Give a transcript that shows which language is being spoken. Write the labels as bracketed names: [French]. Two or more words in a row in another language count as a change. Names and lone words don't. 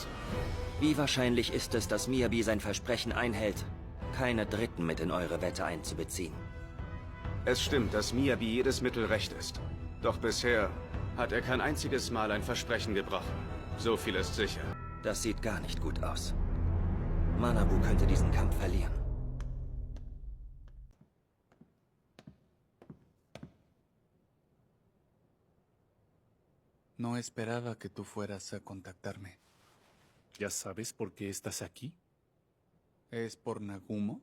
[German] Wie wahrscheinlich ist es, dass Miyabi sein Versprechen einhält, keine Dritten mit in eure Wette einzubeziehen? Es stimmt, dass Miyabi jedes Mittel recht ist. Doch bisher hat er kein einziges Mal ein Versprechen gebrochen. So viel ist sicher. Das sieht gar nicht gut aus. Manabu könnte diesen Kampf verlieren. [Spanish] No esperaba que tú fueras a contactarme. ¿Ya sabes por qué estás aquí? ¿Es por Nagumo?